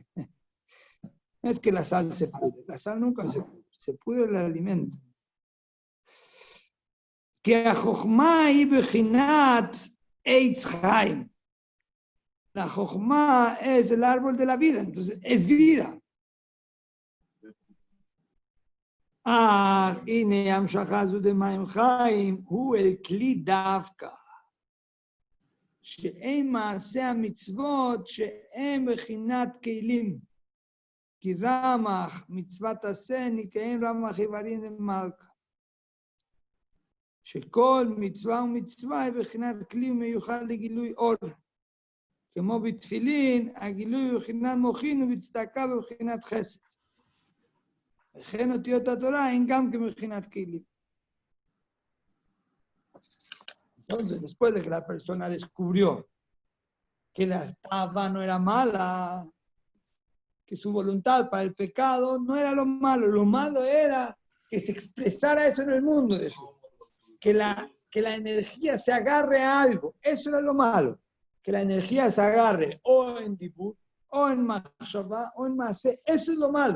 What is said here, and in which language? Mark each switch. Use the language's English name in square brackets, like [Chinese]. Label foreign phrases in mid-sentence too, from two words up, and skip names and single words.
[Spanish] No es que la sal se pudre, la sal nunca se pudre el alimento. Que a Jochma y [Hebrew] בחינת עץ חיים. [Spanish] La Jochma es el árbol de la vida, entonces es vida. [Hebrew] הנה המשכה זו דמים חיים הוא אל כלי דווקא, שאין מעשה המצוות שהם בחינת כלים, כי רמ"ח מצוות עשה נקראים רמ"ח איברים למלכה, שכל מצווה ומצווה היא בחינת כלי מיוחד לגילוי אור, כמו בתפילין הגילוי הוא בחינת מוחין ובצדקה בבחינת חסד. וכן אותיות התורה הן גם כמבחינת כלים. [Spanish] Entonces, después de que la persona descubrió que la taba no era mala, que su voluntad para el pecado no era lo malo era que se expresara eso en el mundo, que la energía se agarre a algo, eso era lo malo, que la energía se agarre o en Dibur, o en Machshavá, o en Masé, eso es lo malo.